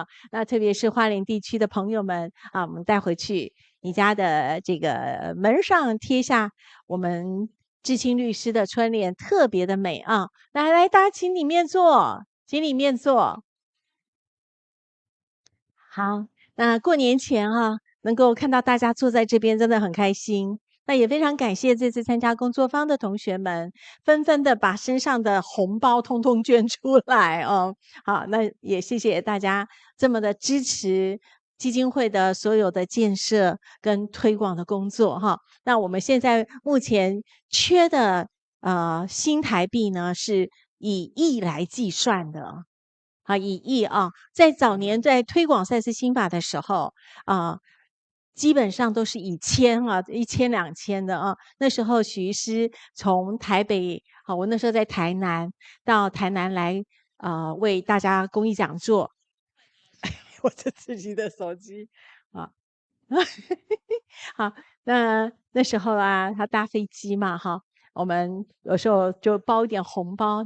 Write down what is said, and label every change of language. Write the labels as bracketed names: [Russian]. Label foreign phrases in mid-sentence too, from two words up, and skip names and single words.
[Chinese] 那特別是花蓮地區的朋友們啊，我們帶回去你家的這個門上貼下我們至清律師的春聯，特別的美啊！來，大家請裡面坐，請裡面坐。好，那過年前能夠看到大家坐在這邊，真的很開心。那也非常感謝這次參加工作坊的同學們，紛紛的把身上的紅包通通捐出來哦。好，那也謝謝大家這麼的支持基金會的所有的建設跟推廣的工作哈。那我們現在目前缺的新台幣呢，是以億來計算的啊，以億啊。在早年在推廣賽斯心法的時候基本上都是以千1000、2000的啊。那時候許醫師從台北我那時候在台南，到台南來為大家公益講座。我的自己的手機啊，好，那時候他搭飛機嘛我們有時候就包一點紅包。